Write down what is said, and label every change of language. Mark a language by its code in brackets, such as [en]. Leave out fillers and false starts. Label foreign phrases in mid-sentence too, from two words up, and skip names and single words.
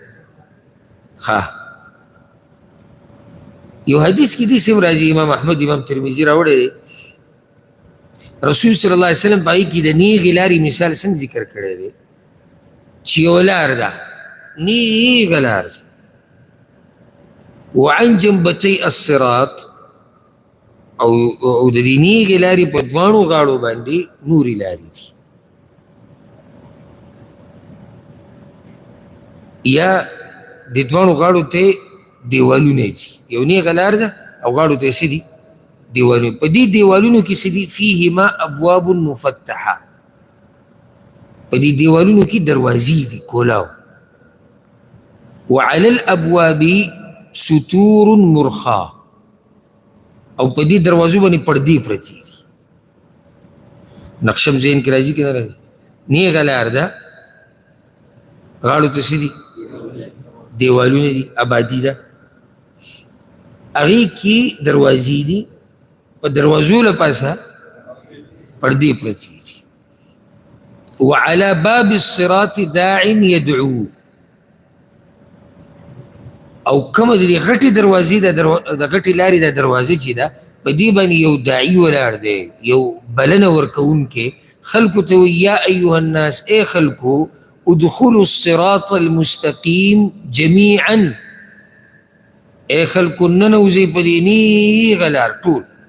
[ps] ښه. یو حدیث کې داسې هم راځي، امام احمد امام ترمذي راوړی دی، رسول [ar] صلی الله علیه وسلم [ps] په هغې کې د نیغې لارې مثال څنګه ذکر کړی دی چې یو لار ده، نیغه لار ده. [ar] وعن جنبتي الصراط، [ps] او د دې نیغې لارې په دواړو غاړو باندې نورې لارې دي. یا د دواړو غاړو ته دیوالونه دي، یو نیغه لار ده او غاړو ته څه دي؟ دیوالونه. په دې دیوالونو کې څه دي؟ [ar] فیهما ابواب مفتحه، [ps] په دې دیوالونو کې دروازې دي کولاو. [ar] وعلى الابواب ستور مرخا، [ps] او په دې دروازو باندې پردې پرتې دي. نقشه هم ذهن کې راځي که نه راځي؟ نیغه لار ده، غاړو ته څه دي؟ دیوالونه دي، آبادي ده، هغې کې دروازې دي، په دروازو له پاسه پردې پرتې دي. [ar] وعلى باب الصراط داع يدعو، [ps] او کومه د دې غټې دروازې د غټې لارې د دروازې چې ده، په دې باندې یو داعي ولاړ دی، یو بلنه ورکوونکی خلکو ته وایي [ar] یا ایها الناس، [ps] ای خلکو، [ar] ادخلوا الصراط المستقیم جمیعا، [ps] ای خلکو ننوځئ په دې نیغه لار ټول.